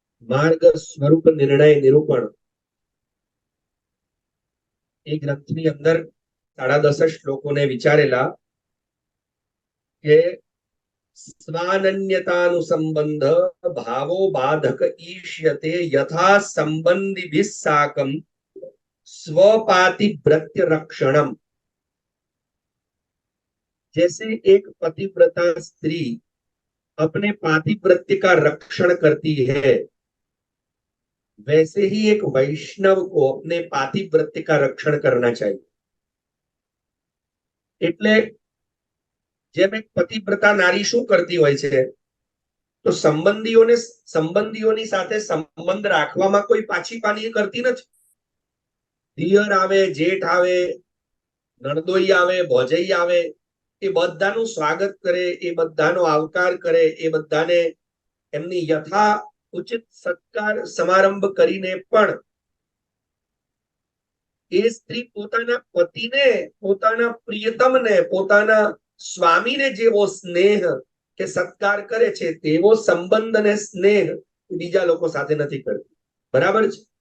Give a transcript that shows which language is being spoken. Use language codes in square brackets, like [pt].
[gu] માર્ગ સ્વરૂપ નિર્ણય નિરૂપણ એ ગ્રંથની અંદર 10.5 શ્લોકોને વિચારેલા કે [sa] સ્વાનન્યતાનું સંબંધ ભાવો બાધક ઈષ્યતે યથા સંબંધિભિः સાકમ स्वपातिव्रत्य रक्षणम। [hi] जैसे एक पतिव्रता स्त्री अपने पातिव्रत्य का रक्षण करती है, वैसे ही एक वैष्णव को अपने पातिव्रत्य का रक्षण करना चाहिए। [gu] એટલે જેમ એક પતિવ્રતા નારી શું કરતી હોય છે, તો સંબંધીઓની સાથે સંબંધ રાખવામાં કોઈ પાછી પાની કરતી નથી। દિયર આવે, જેઠ આવે, નણદોઈ આવે, ભોજઈ આવે, એ બધાનું સ્વાગત કરે, એ બધાનો આવકાર કરે, એ બધાને એમની યથા ઉચિત સત્કાર સમારંભ કરીને પણ એ સ્ત્રી પોતાના પતિને, પોતાના પ્રિયતમને, પોતાના સ્વામીને જેવો સ્નેહ કે સત્કાર કરે છે તેવો સંબંધ અને સ્નેહ બીજા લોકો સાથે નથી કરતી। બરાબર છે?